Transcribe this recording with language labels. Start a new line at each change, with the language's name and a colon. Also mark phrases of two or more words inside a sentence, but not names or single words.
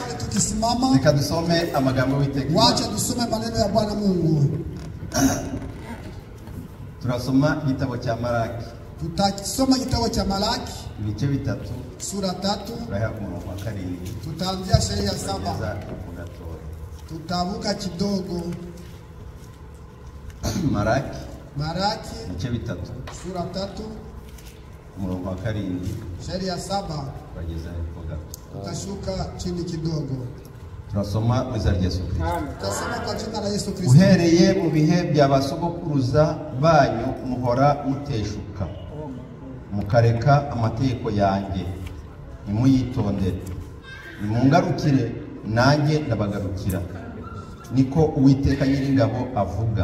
Swahili: tukisimama,
Kinyarwanda: reka dusome amagambo y'Uwiteka.
Swahili: wacha tusome maneno ya Bwana Mungu.
Kinyarwanda: Turasoma igitabo cya Malaki.
Swahili: Tutasoma kitabu cha Malaki
Kinyarwanda: Ibice bitatu.
Swahili: sura 3,
Kinyarwanda: Turahera ku murongo wa 7.
Swahili: tutaanzia sheria ya 7.
Kinyarwanda: Kugeza ku gatoya.
Swahili: Tutavuka kidogo.
Kinyarwanda: Malaki
Swahili: Malaki
Kinyarwanda: ibice bitatu.
Swahili: sura 3,
Kinyarwanda: Umurongo wa 7
Swahili: sheria ya 7,
Kinyarwanda: kugeza ku gatoya.
Swahili: tutashuka chini kidogo.
Kinyarwanda: Turasoma mu izina rya Yesu Kristo.
Swahili: Tutasoma kwa jina la Yesu Kristo.
Kinyarwanda: Uhereye mu bihe bya basogokuruza banyu muhora muteshuka, mukareka amategeko yanjye, nimuyitondere. Nimungarukire nanjye ndabagarukira, niko Uwiteka Nyiringabo avuga.